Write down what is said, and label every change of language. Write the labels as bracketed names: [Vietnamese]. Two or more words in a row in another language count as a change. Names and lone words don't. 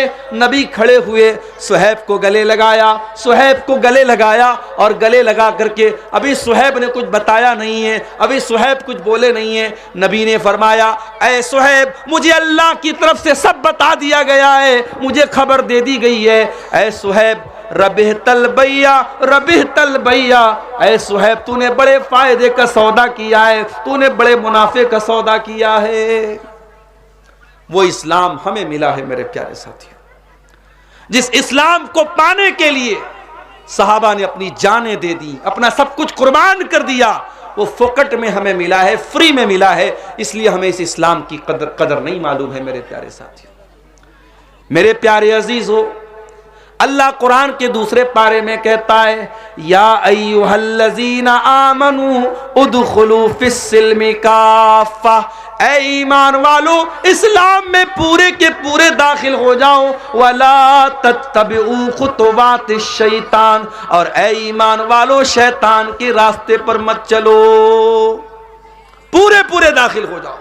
[Hindi] नबी खड़े हुए, सुहैब को गले लगाया, सुहैब को गले लगाया और गले लगा करके, अभी सुहैब ने कुछ बताया नहीं है, अभी सुहैब कुछ बोले नहीं है। नबी ने फरमाया, ऐ सुहैब, मुझे अल्लाह की तरफ से सब बता दिया गया है, मुझे खबर दे दी गई है। [Arabic] يا صهيب، ربح البيع، ربح البيع, [Hindi] ऐ सुहैब, तूने बड़े फायदे का सौदा किया है, तूने बड़े मुनाफे का सौदा किया है। वो इस्लाम हमें मिला है मेरे प्यारे साथियों, जिस इस्लाम को पाने के लिए सहाबा ने अपनी जानें दे दी, अपना सब कुछ कुर्बान कर दिया। वो फोकट में हमें मिला है, फ्री में मिला है, इसलिए हमें इस इस्लाम की कदर नहीं मालूम है मेरे प्यारे साथियों। मेरे प्यारे अजीज हो, अल्लाह कुरान के दूसरे पारे में कहता है, [Arabic] يا أيها الذين آمنوا ادخلوا في السلم كافة, [Hindi] ऐ ईमान वालो, इस्लाम में पूरे के पूरे दाखिल हो जाओ। [Arabic] ولا تتبعوا خطوات الشيطان, [Hindi] और ऐ ईमान वालो, शैतान के रास्ते पर मत चलो, पूरे पूरे दाखिल हो जाओ।